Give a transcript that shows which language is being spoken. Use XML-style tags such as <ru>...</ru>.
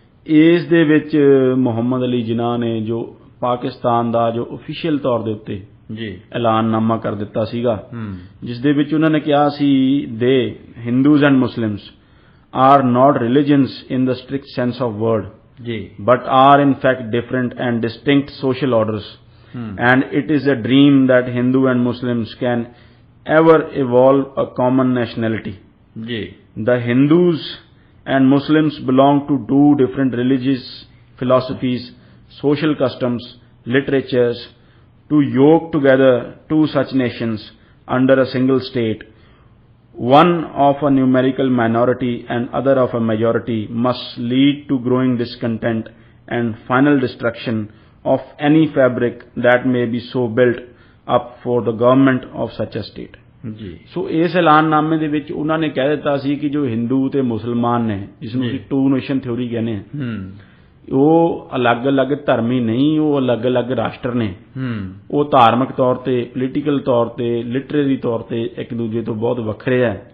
<pa>ਇਸ ਦੇ ਵਿੱਚ ਮੁਹੰਮਦ ਅਲੀ ਜਿਨਾਹ ਨੇ ਜੋ ਪਾਕਿਸਤਾਨ ਦਾ ਜੋ ਅਫੀਸ਼ੀਅਲ ਤੌਰ ਦੇ ਉੱਤੇ ਜੀ, ਐਲਾਨਨਾਮਾ ਕਰ ਦਿੱਤਾ ਸੀਗਾ, ਜਿਸ ਦੇ ਵਿੱਚ ਉਹਨਾਂ ਨੇ ਕਿਹਾ ਸੀ ਦੇ</pa> <en>Hindus and Muslims are not religions in the strict sense of word</en> <pa>ਜੀ,</pa> <en>but are in fact different and distinct social orders, and it is a dream that Hindu and Muslims can ever evolve a common nationality.</en> <pa>ਜੀ,</pa> <en>The Hindus and Muslims belong to two different religious philosophies, social customs, literatures. To yoke together two such nations under a single state, one of a numerical minority and other of a majority, must lead to growing discontent and final destruction of any fabric that may be so built up for the government of such a state.</en> <pa>ਜੀ, ਸੋ ਇਸ ਐਲਾਨਨਾਮੇ ਦੇ ਵਿੱਚ ਉਹਨਾਂ ਨੇ ਕਹਿ ਦਿੱਤਾ ਸੀ ਕਿ ਜੋ ਹਿੰਦੂ ਤੇ ਮੁਸਲਮਾਨ ਨੇ, ਜਿਸ ਨੂੰ ਅਸੀਂ ਟੂ ਨੇਸ਼ਨ ਥਿਉਰੀ ਕਹਿੰਦੇ ਹਾਂ, ਉਹ ਅਲੱਗ-ਅਲੱਗ ਧਰਮੀ ਨਹੀਂ, ਉਹ ਅਲੱਗ-ਅਲੱਗ ਰਾਸ਼ਟਰ ਨੇ। ਉਹ ਧਾਰਮਿਕ ਤੌਰ ਤੇ, ਪੋਲੀਟੀਕਲ ਤੌਰ ਤੇ, ਲਿਟਰੇਰੀ ਤੌਰ ਤੇ ਇੱਕ ਦੂਜੇ ਤੋਂ ਬਹੁਤ ਵੱਖਰੇ ਹੈ</pa>